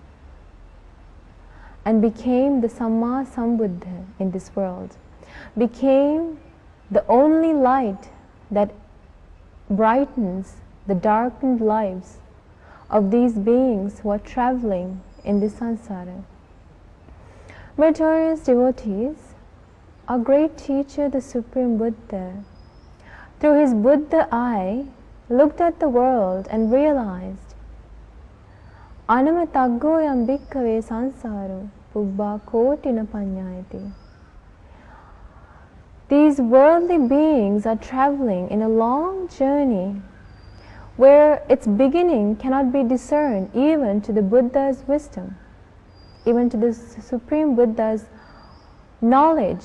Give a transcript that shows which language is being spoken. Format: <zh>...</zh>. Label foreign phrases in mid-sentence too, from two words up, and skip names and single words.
<en>and became the</en> <pi>Samma Sambuddha</pi> <en>in this world, became the only light that brightens the darkened lives of these beings who are traveling in this samsara. Meritorious devotees, our great teacher, the Supreme Buddha, through his Buddha eye, looked at the world and realized,</en> <pi>Anama taggoyam bhikkhave sansaro pubbha kotina panyayati.</pi> <en>These worldly beings are traveling in a long journey where its beginning cannot be discerned even to the Buddha's wisdom, even to the Supreme Buddha's knowledge.</en>